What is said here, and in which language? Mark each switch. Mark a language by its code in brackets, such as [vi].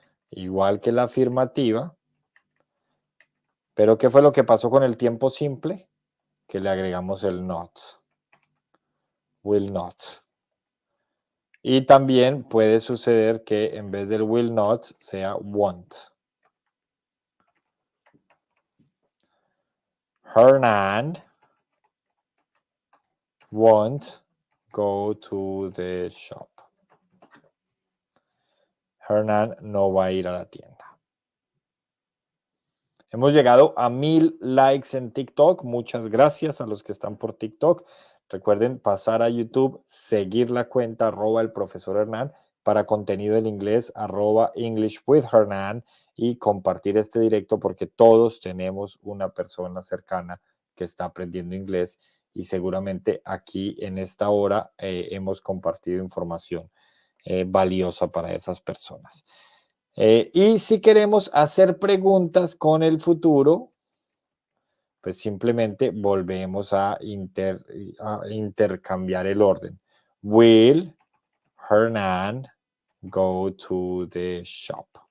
[es] Igual que la afirmativa, pero ¿qué fue lo que pasó con el tiempo simple? Que le agregamos el not. Will not. Y también puede suceder que en vez del will not sea won't. [en] Hernan won't go to the shop. [es] Hernán no va a ir a la tienda. Hemos llegado a 1000 likes en TikTok. Muchas gracias a los que están por TikTok. Recuerden pasar a YouTube, seguir la cuenta @el profesor Hernán para contenido en inglés @English with Hernán y compartir este directo porque todos tenemos una persona cercana que está aprendiendo inglés y seguramente aquí en esta hora hemos compartido información valiosa para esas personas. Y si queremos hacer preguntas con el futuro, pues simplemente volvemos a intercambiar el orden. [en] Will Hernan go to the shop?